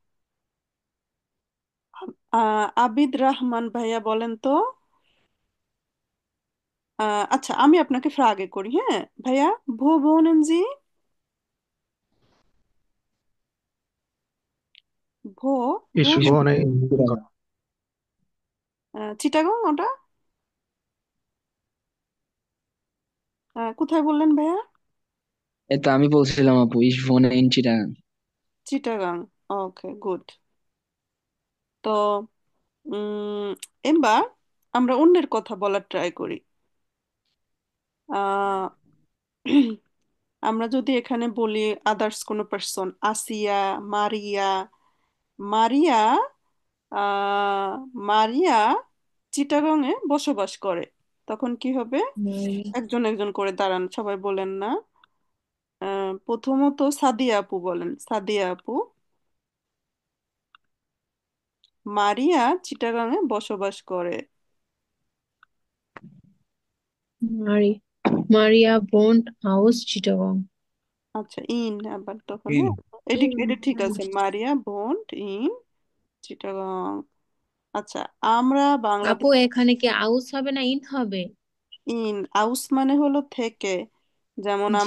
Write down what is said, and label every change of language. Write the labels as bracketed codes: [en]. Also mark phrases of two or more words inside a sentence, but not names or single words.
[bn] আবিদ রহমান ভাইয়া বলেন তো। আচ্ছা, আমি আপনাকে ফ্রাগে করি, হ্যাঁ ভাইয়া। [de] Wo wohnen Sie, wo Ich বোনেন। wohne in Chittagong. [bn] চিটাগং ওটা? কোথায় বললেন ভাইয়া? এটা আমি বলছিলাম আপু, [de] ich wohne in Chittagong. [bn] চিটাগাং। ওকে, গুড। তো উম, এবার আমরা অন্যের কথা বলার ট্রাই করি। আহ, আমরা যদি এখানে বলি আদার্স কোনো পার্সন, আসিয়া, মারিয়া, মারিয়া, আহ, মারিয়া চিটাগং এ বসবাস করে, তখন কি হবে? একজন একজন করে দাঁড়ান, সবাই বলেন না। প্রথমত সাদিয়া আপু বলেন, সাদিয়া আপু। মারিয়া চিটাগাং এ বসবাস করে। [de] Maria wohnt aus Chittagong. [bn] আচ্ছা, ইন আবার তখন, [de] In. [bn] হ্যাঁ, এটি এটা ঠিক আছে, [de] Maria wohnt in Chittagong. [bn] আচ্ছা, আমরা আপু বাংলাদেশ। এখানে কি আউস হবে না ইন হবে? ইন আউস মানে হলো থেকে, যেমন জি।